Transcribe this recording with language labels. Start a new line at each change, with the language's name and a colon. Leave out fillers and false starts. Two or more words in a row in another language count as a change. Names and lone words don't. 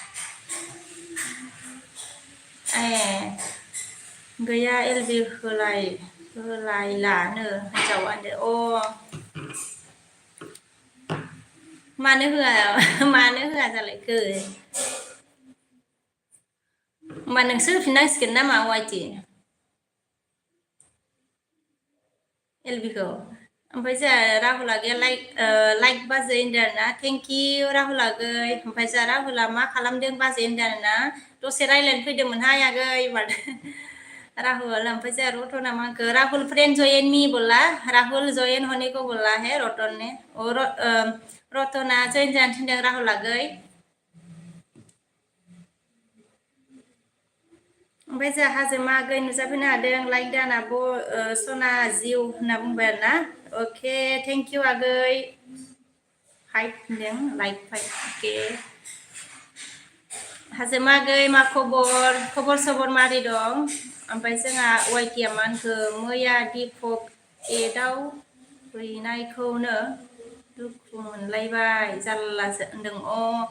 Bodo: गैया एलबि होलायलानो हिनजावानो मानो होआ जालायखो होमबा नोंसो होफिननांसिगोन नामा वाइटि एलबिखौ ओमफ्राय जोंहा राहुल आगैया लाइक बाजै होनदों आरोना
English: thank you
Bodo: राहुल आगै ओमफ्राय जोंहा राहुला मा खालामदों बाजै होनदों आरोना दसे रायज्लायनो फैदोंमोनहाय आगै माथो राहुल ओमफ्राय जोंहा रतना मा होनखो राहुल
English: friend join me
Bodo: बोला राहुल जयन
Hindi: होने को बोला है रतन ने
Bodo: रतना जयन जानो थिनदों राहुल आगै ओमफ्राय जोंहा हाजोमा आगै नुजाफैनो हादों लाइक दान आब' सना जिउ होनना बुंबाय आरोना अके
English: thank you
Bodo: आगै फाइभ होनदों लाइक फाइभ अके हाजोमा आगै मा खबर सबर मारै दं ओमफ्राय जोंहा वाइटिया मा होनखो मैया दिपक एटआव हैनायखौनो दुखु मोनलायबाय जारलासो होनदों